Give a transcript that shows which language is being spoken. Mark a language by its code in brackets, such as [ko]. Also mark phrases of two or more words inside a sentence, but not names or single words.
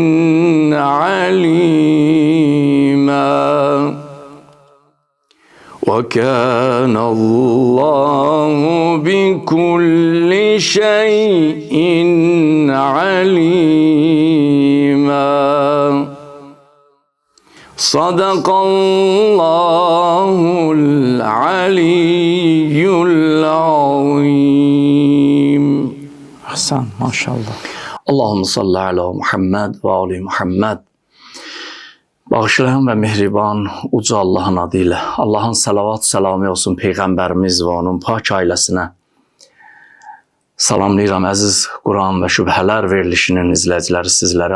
[ar] عليما وكان الله بكل شيء عليما صدق الله العلي العظيم أحسن ما شاء الله اللهم صل على Muhammed ve Ali Muhammed. [az] Bağışlayan ve mehriban uca Allah'ın adıyla Allah'ın salavat selamı olsun Peyğəmbərimiz ve onun pak ailəsinə. Salamlayıram əziz Quran və şübhələr verilişinin izləyiciləri sizləri.